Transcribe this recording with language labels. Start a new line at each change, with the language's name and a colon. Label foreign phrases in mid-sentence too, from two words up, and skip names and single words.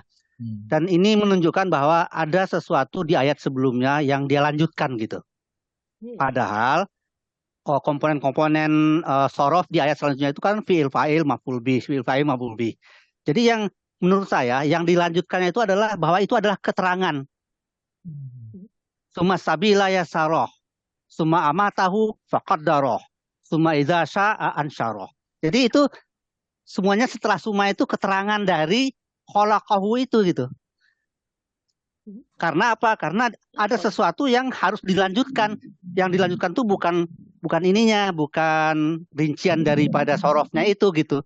Indonesian: Dan ini menunjukkan bahwa ada sesuatu di ayat sebelumnya yang dia lanjutkan gitu. Padahal komponen-komponen sorof di ayat selanjutnya itu kan
Arabic: فعل فاعل مفعول به, فعل فاعل مفعول به.
Indonesian: Jadi yang menurut saya yang dilanjutkannya itu adalah bahwa itu adalah keterangan.
Arabic: ثم السبيل يسره ثم أماته فقدره ثم إذا شاء أنشره.
Indonesian: Jadi itu semuanya setelah summa itu keterangan dari khalaqahu itu gitu. Karena apa? Karena ada sesuatu yang harus dilanjutkan. Yang dilanjutkan tuh bukan ininya, bukan rincian daripada sorofnya itu gitu.